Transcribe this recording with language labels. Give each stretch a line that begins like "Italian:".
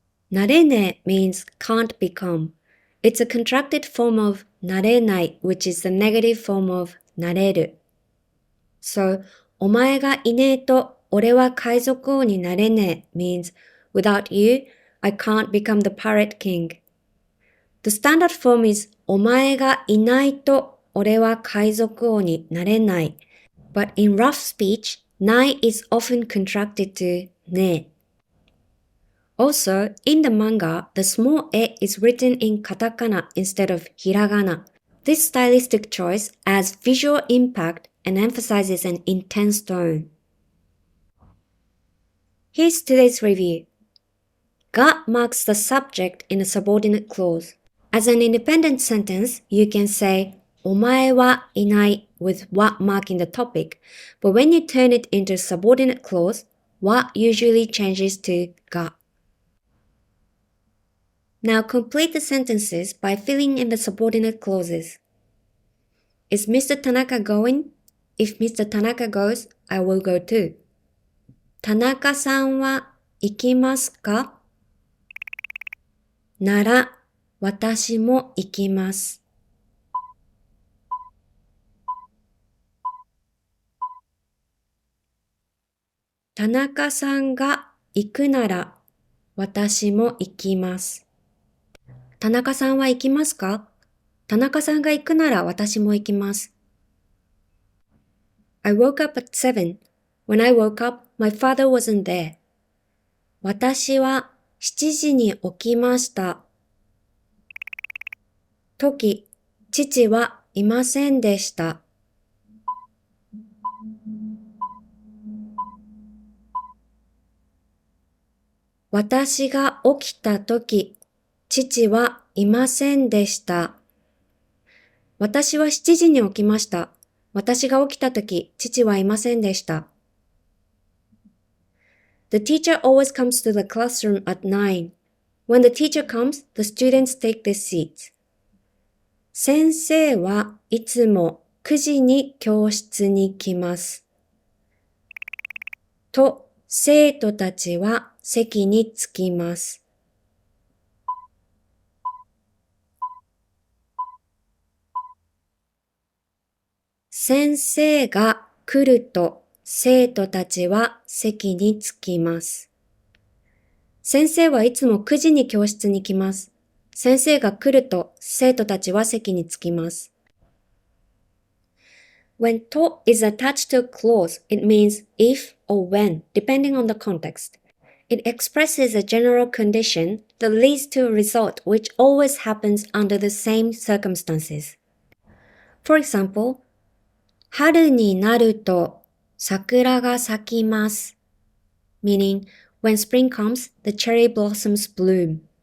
English: なれねえ means can't become. It's a contracted form of なれない which is the negative form of なれる. So,
Japanese: お前がいねえと俺は海賊王になれねえ
English: means without you, I can't become the pirate king. The standard form is
Japanese: お前がいないと俺は海賊王になれない.
English: But in rough speech, ない is often contracted to ねえ. Also, in the manga, the small e is written in katakana instead of hiragana. This stylistic choice adds visual impact and emphasizes an intense tone. Here's today's review. が marks the subject in a subordinate clause. As an independent sentence, you can say
Japanese: お前はいない
English: with は marking the topic, but when you turn it into a subordinate clause, は usually changes to が. Now complete the sentences by filling in the subordinate clauses. Is Mr. Tanaka going? If Mr. Tanaka goes, I will go too.
Japanese: 田中さんは行きますか？なら、私も行きます。田中さんが行くなら、私も行きます。田中さんは行きますか？田中さんが行くなら私も行きます。
English: I woke up at 7. When I woke up, my father wasn't there.
Japanese: 私は7時に起きました。時、父はいませんでした。私が起きた時、父はいませんでした。私は7時に起きました。私が起きた時、父はいませんでした。
English: The teacher always comes to the classroom at 9. When the teacher comes, the students take their seats.
Japanese: 先生はいつも9時に教室に来ます。と、生徒たちは席に着きます。先生が来ると生徒たちは席に着きます。先生はいつも9時に教室に来ます。先生が来ると生徒たちは席に着きます。
English: When to is attached to a clause, it means if or when, depending on the context. It expresses a general condition that leads to a result which always happens under the same circumstances. For example,
Japanese: 春になると桜が咲きます
English: meaning when spring comes, the cherry blossoms bloom.